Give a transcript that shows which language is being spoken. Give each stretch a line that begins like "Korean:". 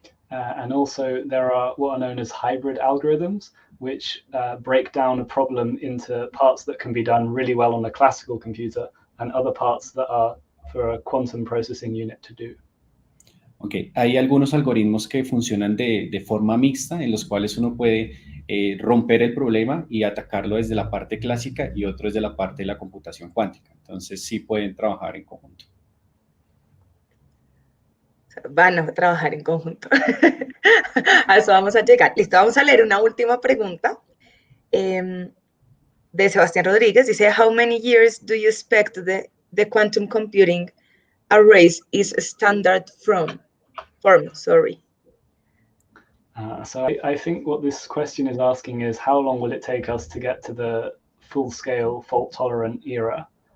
English: And also there are what are known as hybrid algorithms, which break down a problem into parts that can be done really well on a classical computer and other parts that are for a quantum processing unit to do.
Spanish: Ok, hay algunos algoritmos que funcionan de forma mixta, en los cuales uno puede romper el problema y atacarlo desde la parte clásica y otro desde la parte de la computación cuántica. Entonces sí pueden trabajar en conjunto. Van a trabajar en conjunto. A eso vamos a llegar. Listo, vamos a leer una última pregunta de Sebastián Rodríguez.
English: Dice, how many years do you expect the quantum computing arrays is standard form? Sorry. So I think what this question is asking is how long will it take us to get to the full-scale fault-tolerant era?